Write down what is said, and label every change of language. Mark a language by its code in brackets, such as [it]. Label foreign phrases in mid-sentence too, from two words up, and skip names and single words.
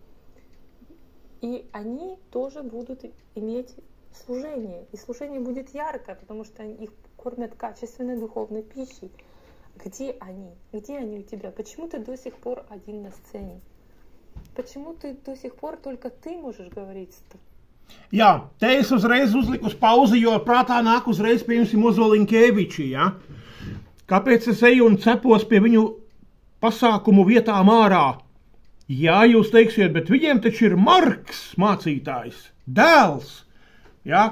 [ru] И они тоже будут иметь служение. И служение будет яркое, потому что их кормят качественной духовной пищей. Где они? Где они у тебя? Почему ты до сих пор один на сцене? Почему ты до сих пор только ты можешь говорить? [lv] Jā, te es uzreiz uzliku uz pauzi, jo prātā nāk uzreiz pie jums Mozo Linkēviči, ja? Kāpēc es eju un cepos pie viņu pasākumu vietām ārā? Jā, jūs teiksiet, bet viņiem taču ir Marks mācītājs, dēls, ja?